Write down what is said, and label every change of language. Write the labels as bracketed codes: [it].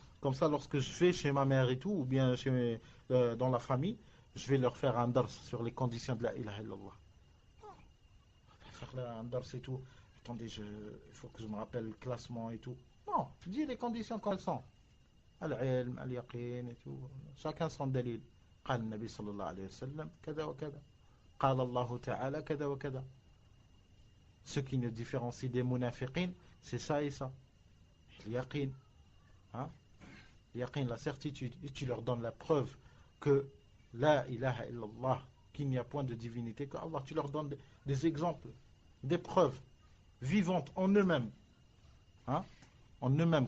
[fr] Comme ça, lorsque je vais chez ma mère et tout, ou bien dans la famille, je vais leur faire un dars sur les conditions de la ilaha illallah. frère là, un dars et tout. Attendez, il faut que je me rappelle le classement et tout. Non, dis les conditions comme elles sont. Al-ilm, al-yaqin et tout. Chacun son dalil. [ar] قال النبي صلى الله عليه وسلم كذا وكذا. قال الله تعالى كذا وكذا. [fr] Ce qui nous différencie des munafiqin, c'est ça et ça. Al-yaqin. Hein? Yaqin, la certitude. Et tu leur donnes la preuve que la ilaha illallah, qu'il n'y a point de divinité que Allah. Tu leur donnes des exemples, des preuves vivantes en eux-mêmes. Hein? En eux-mêmes.